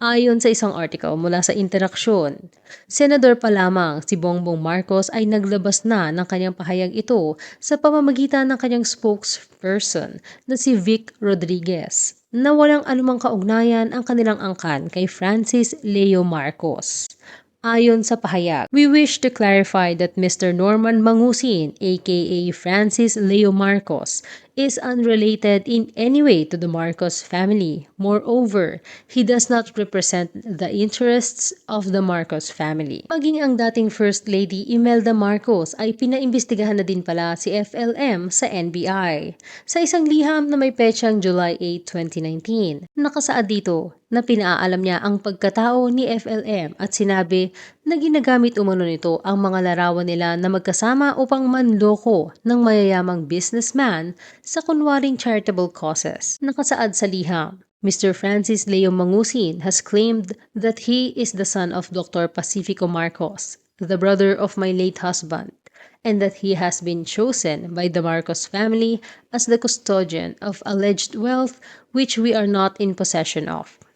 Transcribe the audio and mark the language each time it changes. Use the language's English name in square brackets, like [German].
[Filipino] Ayon sa isang article mula sa Interaksyon, senador pa lamang si Bongbong Marcos ay naglabas na ng kanyang pahayag ito sa pamamagitan ng kanyang spokesperson na si Vic Rodriguez na walang anumang kaugnayan ang kanilang angkan kay Francis Leo Marcos. Ayon sa pahayag, [English] we wish to clarify that Mr. Norman Mangusin, aka Francis Leo Marcos, is unrelated in any way to the Marcos family. Moreover, he does not represent the interests of the Marcos family. [Filipino] Maging ang dating First Lady Imelda Marcos ay pinaimbestigahan na din pala si FLM sa NBI. Sa isang liham na may petsang July 8, 2019, nakasaad dito na pinaalam niya ang pagkatao ni FLM at sinabi na ginagamit umano nito ang mga larawan nila na magkasama upang manloko ng mayayamang businessman sa kunwaring charitable causes. Nakasaad sa liham, Mr. [English] Francis Leo Mangusin has claimed that he is the son of Dr. Pacifico Marcos, the brother of my late husband, and that he has been chosen by the Marcos family as the custodian of alleged wealth which we are not in possession of.